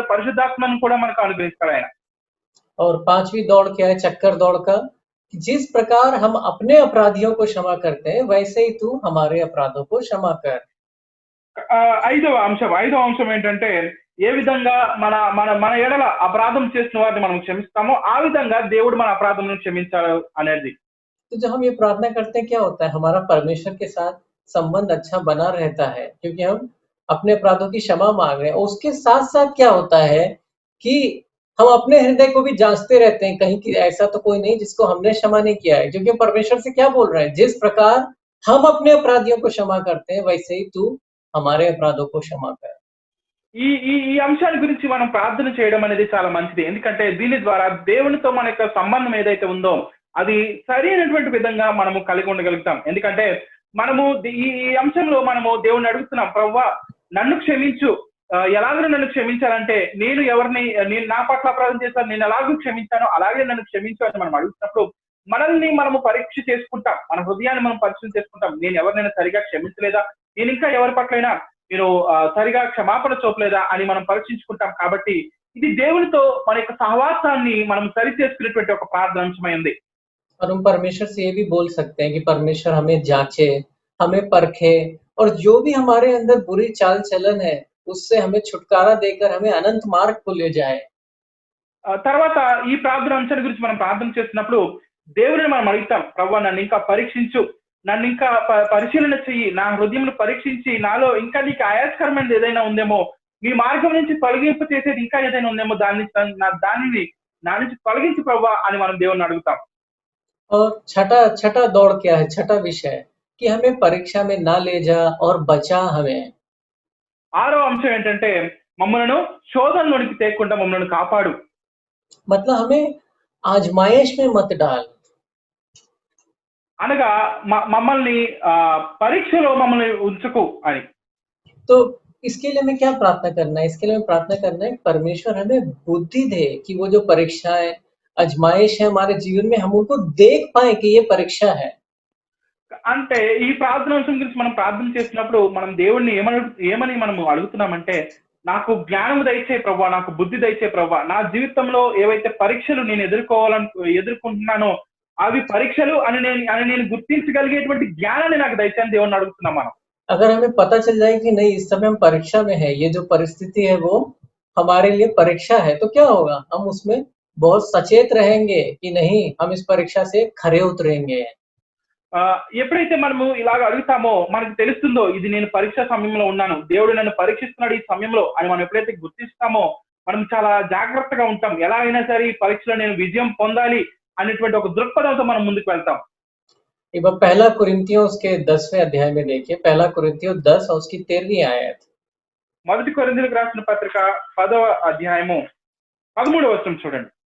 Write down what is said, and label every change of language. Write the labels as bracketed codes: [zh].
[te] పరిశుద్ధాత్మను కూడా మనకు అనుగ్రహిస్తాడు ఆయన. [hi] और पांचवी दौड़ क्या है? चक्कर दौड़ का, जिस प्रकार हम अपने अपराधियों को क्षमा करते हैं वैसे ही तू हमारे अपराधों को क्षमा कर। [te] ఐదవ అంశం ఏంటంటే ఏ విధంగా మన ఎడల అపరాధం చేసిన వారిని మనం క్షమిస్తామో ఆ విధంగా దేవుడు మన అపరాధం క్షమించాలి అనేది. [hi] तो जब हम ये प्रार्थना करते हैं क्या होता है? हमारा परमेश्वर के साथ संबंध अच्छा बना रहता है क्योंकि हम अपने अपराधों की क्षमा मांग रहे हैं। उसके साथ साथ क्या होता है कि हम अपने हृदय को भी जांचते रहते हैं, कहीं कि ऐसा तो कोई नहीं जिसको हमने क्षमा नहीं किया है, क्योंकि परमेश्वर से क्या बोल रहे हैं? जिस प्रकार हम अपने अपराधियों को क्षमा करते हैं वैसे ही तू हमारे अपराधों को क्षमा कर। [te] ఈ అంశాల గురించి మనం ప్రార్థన చేయడం అనేది చాలా మంచిది. ఎందుకంటే దీని ద్వారా దేవునితో మన యొక్క సంబంధం ఏదైతే ఉందో అది సరైనటువంటి విధంగా మనము కలిగి ఉండగలుగుతాం. ఎందుకంటే మనము ఈ అంశంలో మనము దేవుణ్ణి అడుగుతున్నాం, ప్రభువా నన్ను క్షమించు. ఎలాగో నన్ను క్షమించాలంటే నేను నా పట్ల అపరాధం చేశాను, నేను ఎలాగో క్షమించానో అలాగే నన్ను క్షమించు అని మనం అడుగుతున్నప్పుడు మనల్ని మనము పరీక్ష చేసుకుంటాం. మన హృదయాన్ని మనం పరిశీలన చేసుకుంటాం. నేను ఎవరినైనా సరిగా క్షమించలేదా? నేను ఇంకా ఎవరి పట్లైనా నేను సరిగా క్షమాపణ చూపలేదా అని మనం పరీక్షించుకుంటాం. కాబట్టి ఇది దేవునితో మన యొక్క సహవాసాన్ని మనం సరి చేసుకునేటువంటి ఒక ప్రార్థన అంశమై ఉంది. [hi] और हम परमेश्वर से ये भी बोल सकते हैं कि परमेश्वर हमें जांचे, हमें परखे और जो भी हमारे अंदर बुरी चाल चलन है, उससे हमें छुटकारा देकर हमें अनंत मार्ग को ले जाए। [te] తర్వాత ఈ ప్రార్థన అంశాల గురించి మనం ప్రార్థన చేస్తున్నప్పుడు దేవుడిని మనం అడుగుతాం, ప్రభువా నన్ను ఇంకా పరీక్షించు, నన్ను ఇంకా పరిశీలన చెయ్యి, నా హృదయంను పరీక్షించి నాలో ఇంకా నీకు ఆయాస్కరమైనది ఏదైనా ఉందేమో, నీ మార్గం నుంచి తొలగింపు చేసేది ఇంకా ఏదైనా ఉందేమో దానిని నా నుంచి తొలగించు ప్రభువా అని మనం దేవుడిని అడుగుతాం. [hi] और छठा छठा दौड़ क्या है? छठा विषय कि हमें परीक्षा में ना ले जा और बचा हमें। [te] ఆరో అంశం ఏంటంటే మమ్మలను శోధనలోనికి తేకుండా మమ్మల్ని కాపాడు. [hi] मतलब हमें आजमाइश में मत डाल। [te] అనగా మమ్మల్ని పరీక్షలో మమ్మల్ని ఉంచుకు అని. [hi] तो इसके लिए हमें क्या प्रार्थना करना है? इसके लिए हमें प्रार्थना करना है कि परमेश्वर हमें बुद्धि दे कि वो जो परीक्षाएँ, आज़माइश है हमारे जीवन में, हम उनको देख पाएँ कि ये परीक्षा है। [te] అంటే ఈ ప్రార్థన అంశం గురించి మనం ప్రార్థన చేసినప్పుడు మనం దేవుణ్ణి ఏమని మనము అడుగుతున్నామంటే, నాకు జ్ఞానం దయచేయి ప్రభువా, నాకు బుద్ధి దయచేయి ప్రభువా, నా జీవితంలో ఏవైతే పరీక్షలు నేను ఎదుర్కొంటున్నానో అవి పరీక్షలు అని నేను గుర్తించగలిగేటువంటి జ్ఞానాన్ని నాకు దయచేయని దేవుణ్ణి అడుగుతున్నాం మనం. [hi] अगर हमें पता चल जाए कि नहीं इस समय हम परीक्षा में है, ये जो परिस्थिति है वो हमारे लिए परीक्षा है, तो क्या होगा? हम उसमें बहुत सचेत रहेंगे कि नहीं हम इस परीक्षा से खरे उतरेंगे। [te] ఎప్పుడైతే మనము ఇలాగ అడుగుతామో మనకు తెలుస్తుందో ఇది నేను పరీక్ష సమయంలో ఉన్నాను, దేవుడు నన్ను పరీక్షిస్తున్నాడు ఈ సమయంలో అని మనం ఎప్పుడైతే గుర్తిస్తామో మనం చాలా జాగ్రత్తగా ఉంటాం. ఎలా అయినా సరే ఈ పరీక్షలో నేను విజయం పొందాలి అనేటువంటి ఒక దృక్పథంతో మనం ముందుకు వెళ్తాం. [hi] एक बार पहला कुरिन्थियों उसके 10वें अध्याय में देखिए, पहला कुरिन्थियों 10 और उसकी 13वीं आयत। [te] మొదటి కొరింథీయులకు రాసిన పత్రిక 10వ అధ్యాయము 13వ వచనం చూడండి.